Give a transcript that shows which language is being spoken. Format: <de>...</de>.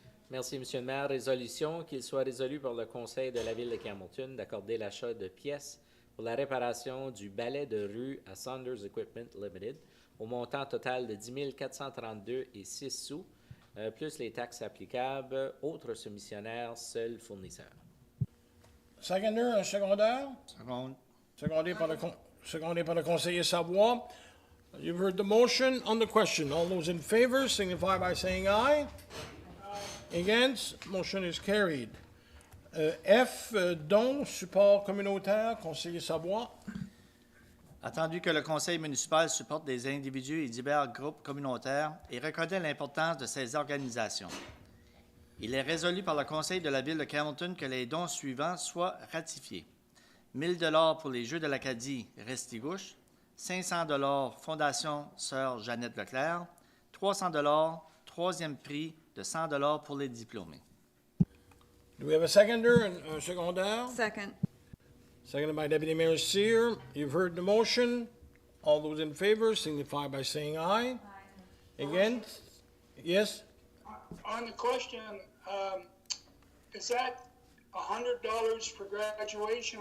<fr>Merci, Monsieur le maire. Résolution qu'il soit résolu par le Conseil de la Ville de Campbellton d'accorder l'achat de pièces pour la réparation du balai de rue à Saunders Equipment Limited au montant total de 10 432 et 6 sous, plus les taxes applicables, autres soumissionnaires, seuls fournisseurs. Seconder, un secondaire? Seconde. Secondé par le conseiller Savoie.</fr> <en>You've heard the motion on the question. All those in favor signify by saying aye. Against? Motion is carried. F,</en> <fr>don, support communautaire, conseiller Savoie. Attendu que le conseil municipal supporte des individus et divers groupes communautaires et reconnaît l'importance de ces organisations, il est résolu par le conseil de la ville de Campbellton que les dons suivants soient ratifiés. 1 000 $ pour les Jeux de l'Acadie Restigouche, 500 $ Fondation Sœur Jeannette Leclerc, 300 $, troisième prix de 100 $ pour les diplômés.</fr> <en>Do we have a seconder and a secondaire? Second. Seconded by Deputy Mayor Cyr. You've heard the motion. All those in favor signify by saying aye. Against? Yes? On the question, is that $100 for graduation?</en>